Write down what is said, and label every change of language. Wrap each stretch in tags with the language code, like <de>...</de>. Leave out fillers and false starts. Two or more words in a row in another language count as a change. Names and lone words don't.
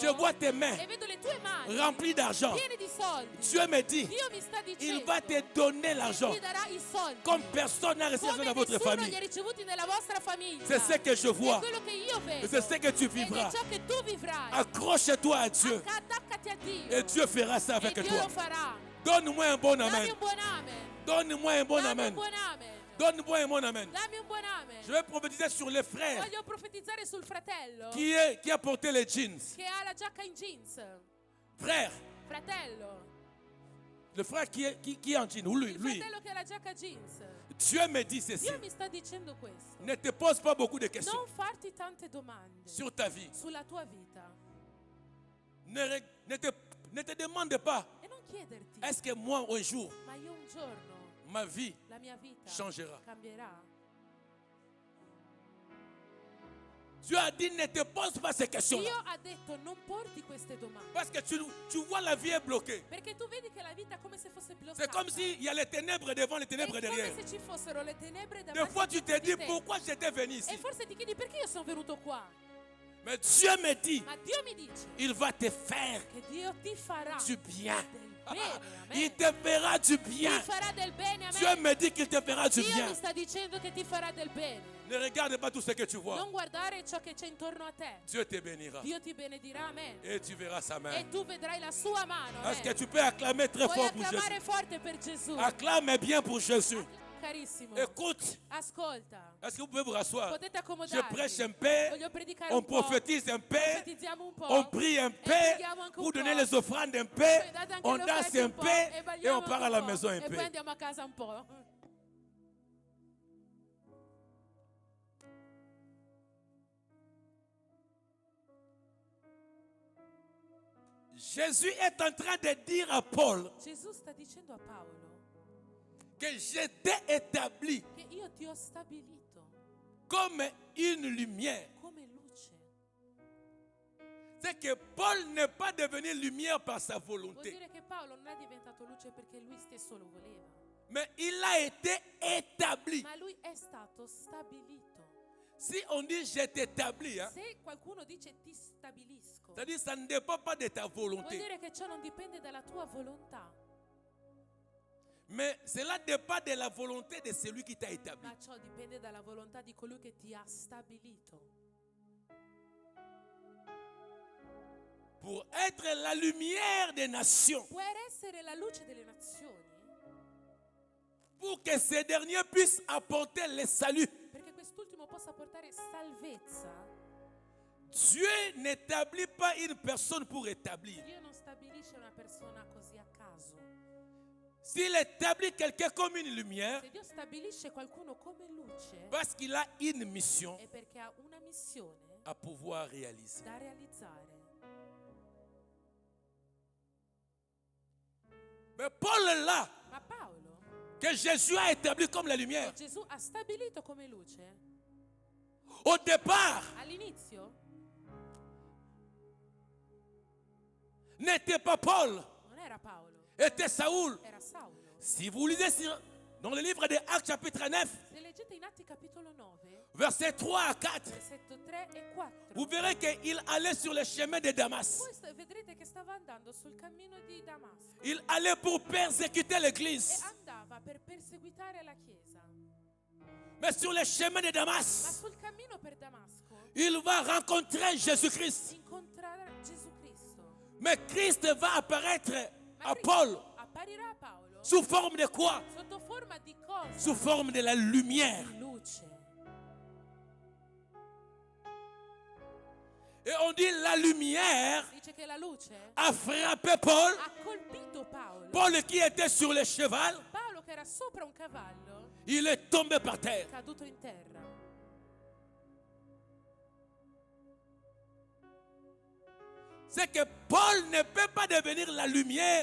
<fr>je vois tes mains</fr> <it>e vedo le tue mani</it> <fr>remplies d'argent.</fr> <it>piene di soldi.</it> <fr>Dieu me dit,</fr> <it>Dio mi sta dicendo</it> <fr>il va te donner</fr> <it>che</it> <fr>l'argent</fr> <it>ti darà i soldi</it> <fr>comme personne n'a reçu</fr> <it>come</it> <fr>dans votre</fr> <it>nessuno li ha</it> <fr>famille.</fr> <it>ricevuti nella vostra famiglia.</it> <fr>C'est ce que je</fr> <it>È</it> <fr>vois.</fr> <it>quello che io vedo.</it> <fr>Et c'est ce que tu</fr> <it>Ed è</it> <fr>vivras.</fr> <it>ciò che tu vivrai.</it> <fr>Accroche-toi à Dieu</fr> <it>Attaccati a Dio.</it> <fr>et Dieu fera ça</fr> <it>E</it> <fr>avec</fr> <it>Dio</it> <fr>toi.</fr> <it>lo farà.</it> <fr>Donne-moi un bon</fr> <it>Dammi</it> <fr>amen.</fr> <it>un buon amen.</it> <fr>Donne-moi un bon</fr> <it>Dammi un</it> <fr>amen.</fr> <it>buon amen.</it> <fr>Donne-moi un bon amen.</fr> <it>Dammi un buon amen.</it> <fr>Je vais prophétiser sur les frères</fr> <it>Voglio profetizzare sul fratello</it> <fr>qui a porté les jeans.</fr> <it>che ha la giacca in jeans.</it> <fr>Frère,</fr> <it>Fratello.</it> <fr>le frère qui est en jeans, ou lui,</fr> <it>Il</it> <fr>lui.</fr> <it>fratello che ha la giacca jeans.</it> <fr>Dieu me dit ceci.</fr> <it>Dio mi sta dicendo questo.</it> <fr>Ne te pose pas beaucoup de questions</fr> <it>Non farti tante domande</it> <fr>sur ta vie.</fr> <it>sulla tua vita.</it> <fr>Ne te demande demande pas,</fr> <it>E non chiederti,</it> <fr>est-ce que moi un jour,</fr> <it>ma io un giorno</it> <fr>ma vie</fr> <it>la mia vita</it> <fr>changera?</fr> <it>cambierà?</it> <fr>Dieu a dit, ne te pose pas ces questions-là.</fr> <it>Dio ha detto non porti queste domande.</it> <fr>Parce que tu vois la vie est bloquée.</fr> <it>Perché tu vedi che la vita è come se fosse bloccata.</it> <fr>C'est comme s'il y a les ténèbres devant, les ténèbres</fr> <it>È</it> <fr>derrière.</fr> <it>come se ci fossero le tenebre</it> <fr>Des</fr> <it>davanti</it> <fr>fois tu te</fr> <it>di</it> <fr>dis,</fr> <it>te.</it> <fr>pourquoi j'étais venu ici?</fr> <it>E forse ti chiedi perché io sono venuto qua.</it> <fr>Mais Dieu me dit,</fr> <it>Ma Dio mi dice</it> <fr>il va te faire</fr> <it>che Dio ti farà</it> <fr>du bien.</fr> <it>del bene. Amen.</it> <fr>Il te fera du bien.</fr> <it>Ti farà del bene.</it> <fr>Dieu</fr> <it>Amen.</it> <fr>me dit qu'il te fera du</fr> <it>Dio</it> <fr>bien.</fr> <it>mi sta dicendo che ti farà del bene.</it> <fr>Ne regarde pas tout ce que tu vois.</fr> <it>Non guardare ciò che c'è intorno a te.</it> <fr>Dieu te bénira.</fr> <it>Dio ti benedirà. Amen.</it> <fr>Et tu verras sa main.</fr> <it>E tu vedrai la sua mano.</it> <fr>Est-ce que</fr> <it>Amen.</it> <fr>tu peux acclamer très</fr> <it>Puoi</it> <fr>fort pour</fr> <it>acclamare</it> <fr>Jésus?</fr> <it>forte per Gesù.</it> <fr>Acclame bien pour Jésus.</fr> <it>Carissimo,</it> <fr>Écoute,</fr> <it>ascolta.</it> <fr>est-ce que vous pouvez vous rasseoir?</fr> <it>Potete</it> <fr>Je</fr> <it>accomodarvi.</it> <fr>prêche un peu,</fr> <it>Voglio predicare</it> <fr>on</fr> <it>un po'.</it> <fr>prophétise un peu,</fr> <it>Profetizziamo un po'.</it> <fr>on prie un peu,</fr> <it>preghiamo anche un</it> <fr>vous</fr> <it>po'.</it> <fr>donnez les offrandes un peu,</fr> <it>Poi date anche</it> <fr>on</fr> <it>le</it> <fr>danse</fr> <it>offerte un po',</it> <fr>peu et</fr> <it>balliamo</it> <fr>on part</fr> <it>anche</it> <fr>à la</fr> <it>po',</it> <fr>maison un</fr> <it>e poi</it> <fr>peu.</fr> <it>andiamo a casa un po'.</it> <fr>Jésus est en train de dire à Paul</fr> <it>Gesù sta dicendo a Paolo</it> <fr>que j'étais établi</fr> <it>che io ti ho stabilito</it> <fr>comme une lumière.</fr> <it>come luce.</it> <fr>C'est que Paul n'est pas devenu lumière par sa</fr> <it>Vuol</it> <fr>volonté,</fr> <it>dire che Paolo non è diventato luce perché lui stesso lo voleva,</it> <fr>mais il a été établi.</fr> <it>ma lui è stato stabilito.</it> <fr>Si on dit je t'établis, hein,</fr> <it>Se qualcuno dice ti stabilisco,</it> <fr>c'est-à-dire ça ne dépend pas de ta</fr> <it>vuol</it> <fr>volonté,</fr> <it>dire che ciò non dipende dalla tua volontà,</it> <fr>mais cela dépend de la volonté de celui qui t'a établi.</fr> <it>ma ciò dipende dalla volontà di colui che ti ha stabilito.</it> <fr>Pour être la lumière des nations,</fr> <it>Puoi essere la luce delle nazioni,</it> <fr>pour que ces derniers puissent apporter le salut.</fr> <it>perché quest'ultimo possa portare salvezza.</it> <fr>Dieu n'établit pas une personne pour établir.</fr> <it>Dio non stabilisce una persona così a caso.</it> <fr>S'il établit quelqu'un comme une lumière,</fr> <it>Se Dio stabilisce qualcuno come luce,</it> <fr>parce qu'il a une mission</fr> <it>è perché ha una missione</it> <fr>à pouvoir réaliser.</fr> <it>da realizzare.</it> <fr>Mais Paul est là,</fr> <it>Ma Paolo,</it> <fr>que Jésus a établi comme la lumière.</fr> <it>che Gesù ha stabilito come luce,</it> <fr>Au départ,</fr> <it>all'inizio</it> <fr>n'était pas Paul,</fr> <it>non era Paolo,</it> <fr>était Saoul.</fr> <it>era Saulo.</it> <fr>Si vous lisez dans le livre des Actes chapitre 9,</fr> <it>Se leggete in Atti capitolo 9,</it> <fr>versets 3 à 4,</fr> <it>versetto 3 e 4,</it> <fr>vous verrez qu'il allait sur le chemin de Damas.</fr> <it>voi vedrete che stava andando sul cammino di Damasco</it> <fr>Il allait pour persécuter</fr> <it>e</it> <fr>l'église.</fr> <it>andava per perseguitare la Chiesa.</it> <fr>Mais sur le chemin de</fr> <it>Ma</it> <fr>Damas,</fr> <it>sul cammino per Damasco</it> <fr>il va rencontrer Jésus-Christ.</fr> <it>incontrerà Gesù Cristo.</it> <fr>Mais Christ va apparaître</fr> <it>Ma</it> <fr>à</fr> <it>Cristo</it> <fr>Paul</fr> <it>apparirà a Paolo</it> <fr>sous forme de quoi?</fr> <it>sotto forma di cosa?</it> <fr>Sous forme de la lumière.</fr> <it>Di luce.</it> <fr>Et on dit la lumière</fr> <it>Dice che la luce</it> <fr>a frappé Paul.</fr> <it>ha colpito Paolo.</it> <fr>Paul qui était sur le cheval,</fr> <it>Paolo che era sopra un cavallo</it> <fr>il est tombé par terre.</fr> <it>è caduto in terra.</it> <fr>C'est que Paul ne peut pas devenir la lumière</fr>